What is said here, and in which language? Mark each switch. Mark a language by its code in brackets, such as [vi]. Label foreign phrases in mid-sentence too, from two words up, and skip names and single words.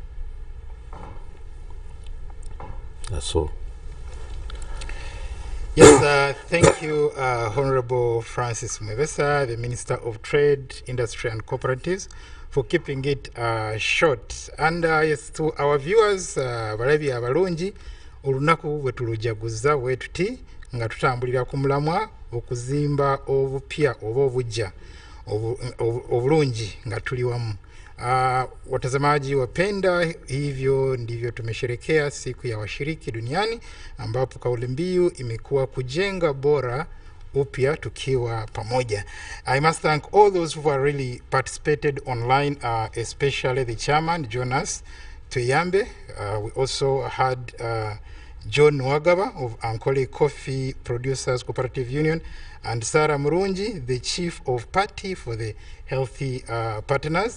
[en] That's all. Yes, thank you, Honorable Francis Mwebesa, the Minister of Trade, Industry and Cooperatives, for keeping it short. And yes, to our viewers, [lg] balabi abalungi, olunaku bwe tulujaguza bwe tuti nga tutambulira ku mulamwa okuzimba obupya oba obujja obulungi nga tuli wamu. [sw] Watazamaji wapenda, hivyo ndivyo tumesherekea siku ya washiriki duniani, ambapo kauli mbiu imekuwa kujenga bora upya tukiwa pamoja. [en] I must thank all those who have really participated online, especially the chairman, Jonas Tuyambe. We also had John Wagaba of Ankole Coffee Producers Cooperative Union, and Sarah Murunji, the Chief of Party for the Healthy Partners.